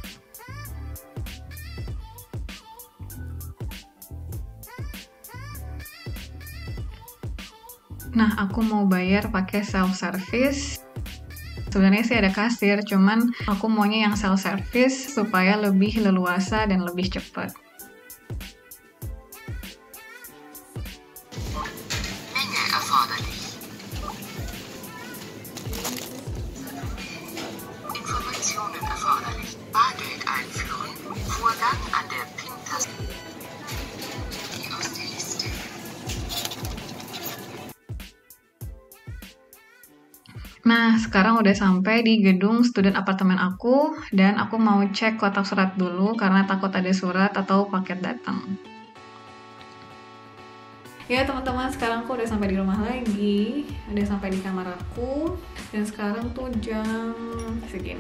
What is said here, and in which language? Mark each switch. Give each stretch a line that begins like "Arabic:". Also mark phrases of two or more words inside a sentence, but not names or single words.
Indonesian: Nah, aku mau bayar pakai self-service. Sebenarnya sih ada kasir, cuman aku maunya yang self-service supaya lebih leluasa dan lebih cepat.
German: Menge erforderlich. Informationen erforderlich. Bargeld einführen. Vorgang an der PIN-Taste. Die aus der Liste.
Indonesian: Nah, sekarang udah sampai di gedung student apartemen aku, dan aku mau cek kotak surat dulu karena takut ada surat atau paket datang. Ya teman-teman, sekarang aku udah sampai di rumah lagi, udah sampai di kamar aku, dan sekarang tuh jam segini.